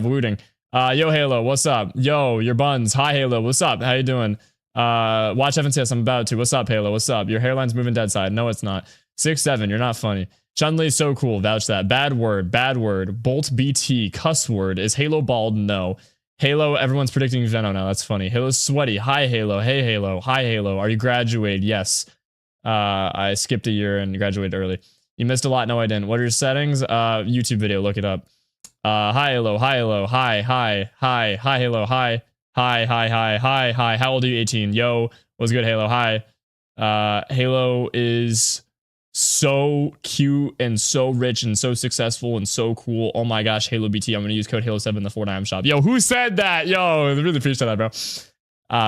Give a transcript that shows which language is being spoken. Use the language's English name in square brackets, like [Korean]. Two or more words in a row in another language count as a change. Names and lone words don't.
[English] Looting. Yo, Halo. What's up? Yo, your buns. Hi, Halo. What's up? How you doing? Watch FNCS. I'm about to. What's up, Halo? What's up? Your hairline's moving dead side. No, it's not. 6'7". You're not funny. Chun-Li's so cool. Vouch that. Bad word. Bad word. Bolt BT. Cuss word. Is Halo bald? No. Halo, everyone's predicting Venom now. That's funny. Halo's sweaty. Hi, Halo. Hey, Halo. Hi, Halo. Are you graduated? Yes. I skipped a year and graduated early. You missed a lot. No, I didn't. What are your settings? YouTube video. Look it up. Hi, Halo. Hi, Halo. Hi, hi, hi, hi, Halo. Hi, hi, hi, hi, hi, hi. How old are you? 18. Yo, what's good, Halo? Hi. Halo is so cute and so rich and so successful and so cool. Oh my gosh, HaloBT. I'm going to use code Halo7 in the Fortnite shop. Yo, who said that? Yo, I really appreciate that, bro.